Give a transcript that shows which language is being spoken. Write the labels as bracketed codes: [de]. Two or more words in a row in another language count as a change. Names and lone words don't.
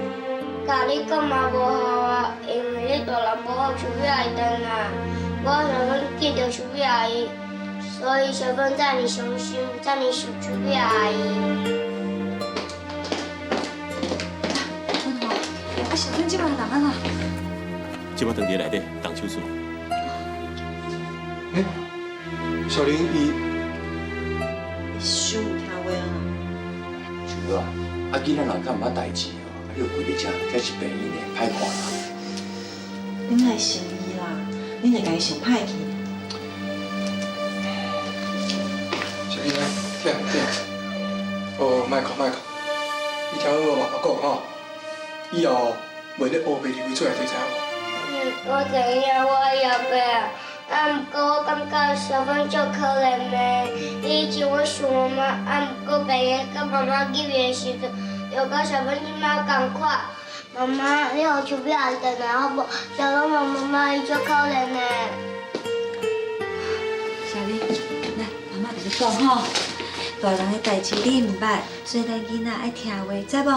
[nan] 甲你讲嘛无好啊，因为你大人无好秋美阿姨等啊，我想讲见到秋美阿姨，所以小芬才你伤心，才你想秋美阿姨。文华，啊，小芬即摆人啊啦？即摆当伫内底动手术。小玲伊伤有听话啊。是啊，啊囡仔人敢毋捌代志哦，你又跪伫遮，这是病院的，歹看啦。恁来想伊啦，恁会家己想歹去。小玲啊，听，哦，莫哭，你听我爸爸讲吼，以后袂咧乌白入去出来，你知影无？我知影，我后壁啊，毋过我感觉小芬足可怜的。以前我想妈妈，毋过病院甲妈妈入院的时阵，就甲小芬即马共款。妈妈，你互秋美阿姨回来好无？小芬问妈妈，伊足可怜的。小玲，来，妈妈甲你讲吼，大人的代志你毋捌，所以咱囡仔爱听话，知无？